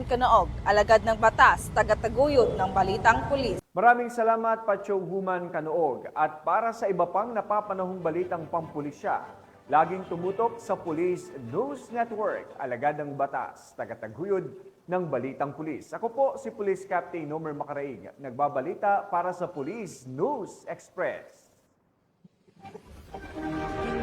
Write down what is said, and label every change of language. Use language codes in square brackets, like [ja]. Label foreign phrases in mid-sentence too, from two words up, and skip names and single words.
[tl] Canoog, alagad ng batas, tagataguyod ng Balitang Pulis. Maraming salamat, Pacho Woman Canoog. At para sa iba pang napapanahong balitang pampulisya, laging tumutok sa Police News Network, alagad ng batas, tagataguyod ng Balitang Pulis. Ako po si Police Captain Nomer Macaraig, nagbabalita para sa Police News Express.